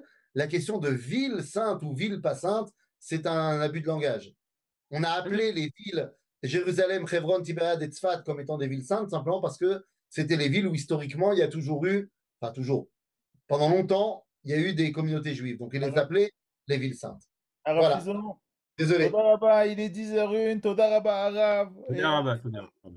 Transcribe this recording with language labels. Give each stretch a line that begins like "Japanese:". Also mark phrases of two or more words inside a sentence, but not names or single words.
French: La question de ville sainte ou ville pas sainte, c'est un abus de langage. On a appelé les villes Jérusalem, Hebron, Tibériade et Tzfat comme étant des villes saintes simplement parce que c'était les villes où historiquement il y a toujours eu, enfin toujours, pendant longtemps, il y a eu des communautés juives. Donc ils les appelaient les villes saintes.
Hebrew: הרב
French: Voilà.
Hebrew: פיזון,
French: Désolé.
Hebrew: תודה רבה,
French: il est 10h01,
Hebrew: תודה רבה הרב. תודה רבה, תודה.